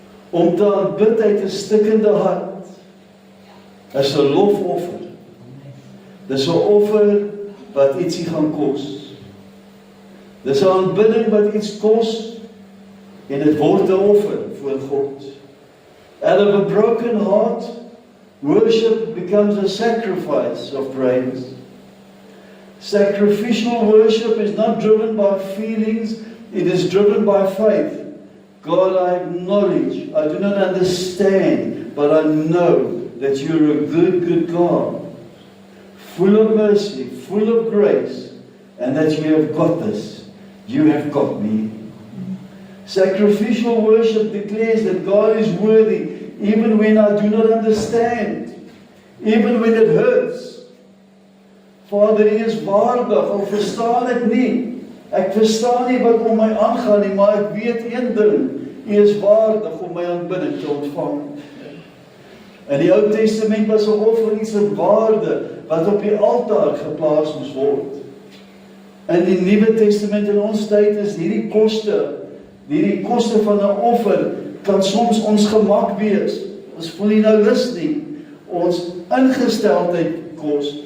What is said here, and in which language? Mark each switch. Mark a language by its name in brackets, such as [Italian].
[Afrikaans] Om te aanbid uit 'n stikkende hart is 'n lofoffer. Dis 'n offer wat ietsie gaan kos. Dis 'n aanbidding wat iets kos en dit word 'n offer voor God. [English] Out of a broken heart, worship becomes a sacrifice of praise. Sacrificial worship is not driven by feelings, it is driven by faith. God, I acknowledge, I do not understand, but I know that you're a good, good God, full of mercy, full of grace, and that you have got this. You have got me. Sacrificial worship declares that God is worthy, even when I do not understand, even when it hurts. [Afrikaans] Vader, U is waardig, al verstaan ek nie. Ek verstaan nie wat om my aangaan nie, maar ek weet een ding, U is waardig om my aanbidding te ontvang. In die Ou Testament was 'n offer iets van waarde, wat op die altaar geplaas moes word. In die Nuwe Testament in ons tyd is hierdie koste van 'n offer, kan soms ons gemak wees. Ons voel nie nou lus nie. Ons ingesteldheid kos.